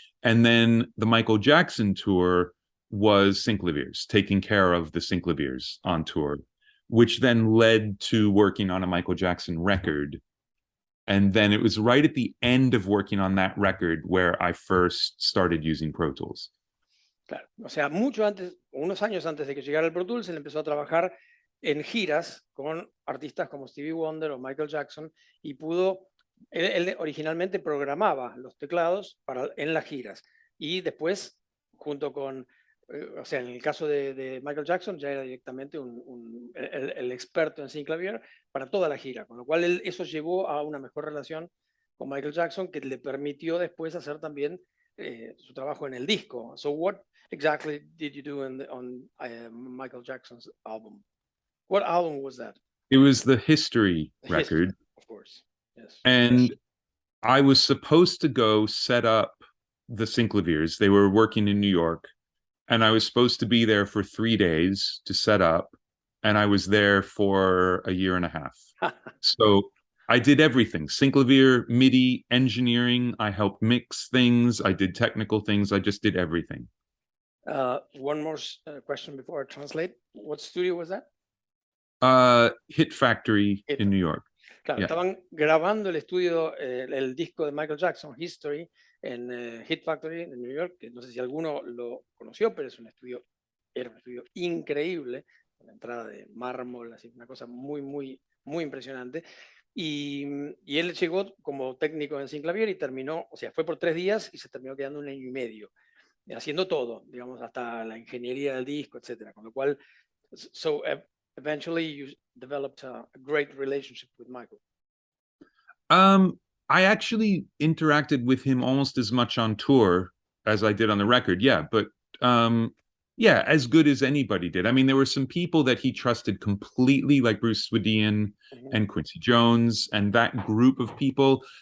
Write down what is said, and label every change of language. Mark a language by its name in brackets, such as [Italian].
[English] And then the Michael Jackson tour was Synclaviers, taking care of the Synclaviers on tour, which then led to working on a Michael Jackson record. And then it was right at the end of working on that record where I first started using Pro Tools. [Spanish] Claro, o sea, mucho antes, unos años antes de que llegara el Pro Tools, él empezó a trabajar en giras con artistas como Stevie Wonder o Michael Jackson y pudo, él originalmente programaba los teclados en las giras y después, junto con, o sea, en el caso de Michael Jackson ya era directamente el experto en Synclavier para toda la gira, con lo cual eso llevó a una mejor relación con Michael Jackson que le permitió después hacer también su trabajo en el disco. [English] So what exactly did you do on Michael Jackson's album? What album was that? It was the History History, record. of course. Yes. And I was supposed to go set up the Synclaviers. They were working in New York. And I was supposed to be there for 3 days to set up. And I was there for a year and a half. So I did everything: Synclavier, MIDI, engineering. I helped mix things. I did technical things. I just did everything. One more question before I translate. What studio was that? Hit Factory in New York. [Spanish] Claro, [English] Yeah. [Spanish] estaban grabando el estudio, el disco de Michael Jackson, History, en Hit Factory en New York, que no sé si alguno lo conoció, pero es un estudio, era un estudio increíble, con la entrada de mármol, así, una cosa muy impresionante. Y él llegó como técnico en Synclavier y terminó, o sea, fue por 3 días y se terminó quedando 1 año y medio, haciendo todo, digamos, hasta la ingeniería del disco, etcétera. Con lo cual, [English] eventually you developed a great relationship with Michael. I actually interacted with him almost as much on tour as I did on the record. Yeah, but yeah, as good as anybody did. I mean, there were some people that he trusted completely, like Bruce Swedian and Quincy Jones and that group of people.